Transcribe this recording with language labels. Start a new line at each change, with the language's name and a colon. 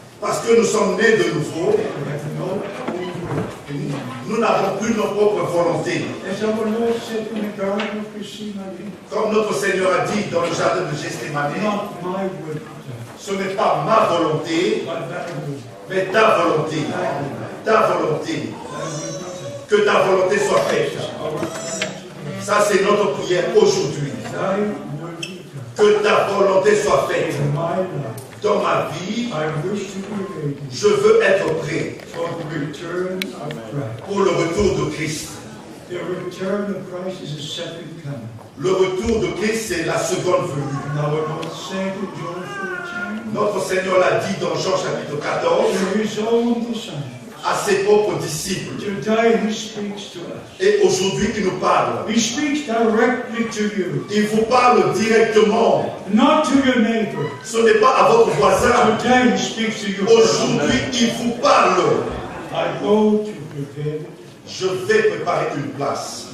French: Parce que nous sommes nés de nouveau,
English: We have no own will.
French: nous n'avons plus nos propres volontés.
English: As our Lord said in the Garden of Gethsemane,
French: Comme notre Seigneur a dit dans le jardin de Gethsémani,
English: not my will be done,
French: ce n'est pas ma volonté,
English: but thy will.
French: mais ta volonté. Ta volonté. Que ta volonté soit faite. Ça, c'est notre prière aujourd'hui.
English: Thy will be done.
French: Que ta volonté soit faite.
English: In my life,
French: Dans ma vie,
English: I wish to be ready
French: je veux être prêt
English: for the return of Christ.
French: pour le retour de Christ.
English: The return of Christ is a second coming.
French: Le retour de Christ, c'est la seconde venue.
English: And our Lord said in John 14,
French: Notre Seigneur l'a dit dans Jean chapitre 14
English: to his own disciples,
French: à ses propres disciples.
English: today he speaks to us.
French: Et aujourd'hui, il nous parle.
English: He speaks directly to you,
French: Il vous parle directement.
English: not to your neighbor.
French: Ce n'est pas à votre voisin.
English: Today he speaks to you.
French: Aujourd'hui, il vous parle.
English: I go to prepare it,
French: Je vais préparer une place